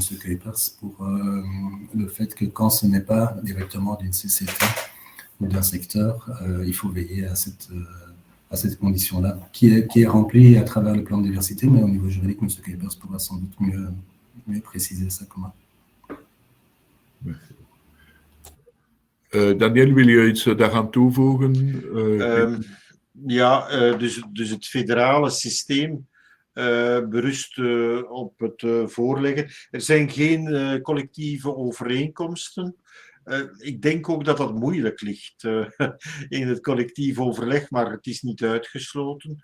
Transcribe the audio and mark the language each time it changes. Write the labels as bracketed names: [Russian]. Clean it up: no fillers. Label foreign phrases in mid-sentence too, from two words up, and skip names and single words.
[French] Kuipers pour le fait que quand ce n'est pas directement d'une CCT, ou d'un secteur, il faut veiller à cette condition-là, qui est remplie à travers le plan de diversité, mais au niveau juridique, M. Kuipers pourra sans doute mieux préciser ça comment. [Dutch] Daniel, wil je iets daaraan toevoegen? Dus het federale systeem berust op het voorleggen. Er zijn geen collectieve overeenkomsten. Ik denk ook dat dat moeilijk ligt in het collectief overleg, maar het is niet uitgesloten.